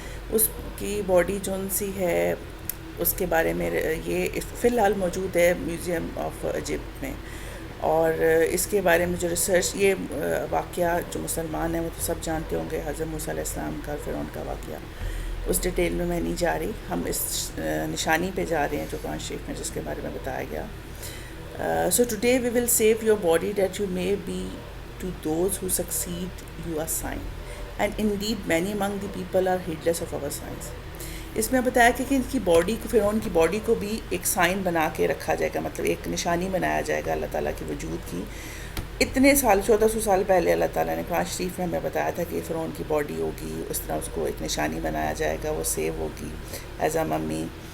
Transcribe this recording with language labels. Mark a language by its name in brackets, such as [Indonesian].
[Urdu] اس کی باڈی جون سی ہے اس کے بارے میں یہ فی الحال موجود ہے میوزیم آف ایجپٹ میں. اور اس کے بارے میں جو ریسرچ, یہ واقعہ جو مسلمان ہیں وہ تو سب جانتے ہوں گے, حضرت موسیٰ علیہ السلام کا فرعون کا واقعہ, اس ڈیٹیل میں نہیں جا رہی. ہم اس نشانی پہ جا رہے ہیں جو قرآن شریف میں جس کے بارے میں بتایا گیا. [English] So today we will save your body that you may be to those who succeed you a sign, and indeed many among the people are heedless of our signs. [Urdu] اس میں بتایا کہ ان کی باڈی کو, فرعون کی باڈی کو بھی ایک سائن بنا کے رکھا جائے گا, مطلب ایک نشانی بنایا جائے گا اللہ تعالیٰ کے وجود کی. اتنے سال 1400 سال پہلے اللہ تعالیٰ نے قرآن شریف میں ہمیں بتایا تھا کہ فرعون کی باڈی ہوگی, اس طرح اس کو ایک نشانی بنایا جائے گا, وہ سیو ہوگی [English] As a mummy.